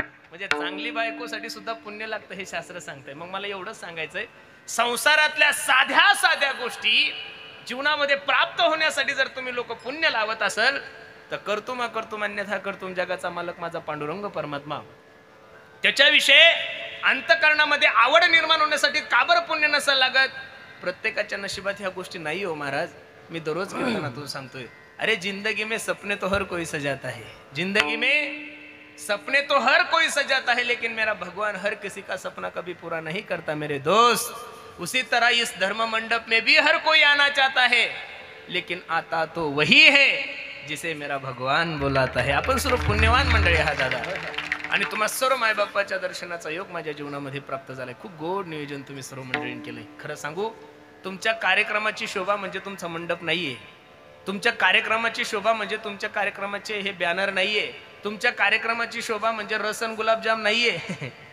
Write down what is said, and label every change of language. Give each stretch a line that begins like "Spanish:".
Marathi: म्हणजे चांगली बायकोसाठी सुद्धा पुण्य लागतं हे शास्त्र सांगतंय. मग मला एवढंच सांगायचंय, संसारातल्या साध्या साध्या गोष्टी जीवनामध्ये प्राप्त होण्यासाठी जर तुम्ही लोक पुण्य लावत असाल तर
Sanskrit: कर्तुम अकर्तुम अन्यथा कर्तुम,
Marathi: जगाचा मालक माझा पांडुरंग परमात्मा, त्याच्याविषयी अंतःकरणामध्ये आवड निर्माण होण्यासाठी का बरं पुण्य नसायला लागत? प्रत्येकाच्या नशिबात ह्या गोष्टी नाही हो महाराज. मी दररोज कीर्तनातून सांगतोय,
Hindi: अरे जिंदगी में सपने तो हर कोई सजाता है, जिंदगी में सपने तो हर कोई सजाता है, लेकिन मेरा भगवान हर किसी का सपना कभी पूरा नहीं करता मेरे दोस्त. उसी तरह इस धर्म मंडप में भी हर कोई आना चाहता है, लेकिन आता तो वही है जिसे मेरा भगवान बुलाता है.
Marathi: आपण सर्व पुण्यवान मंडळी आहात दादा. आणि तुम्हा सर्व मायबापाच्या दर्शनाचा योग माझ्या जीवनामध्ये प्राप्त झालाय. खूप गोड नियोजन तुम्ही सर्व मंडळींनी केलंय. खरं सांगू, तुमच्या कार्यक्रमाची शोभा म्हणजे तुमचा मंडप नाहीये. तुमच्या कार्यक्रमाची शोभा म्हणजे तुमच्या कार्यक्रमाचे हे बॅनर नाहीये. तुमच्या कार्यक्रमाची शोभा म्हणजे रसन गुलाबजाम नाहीये.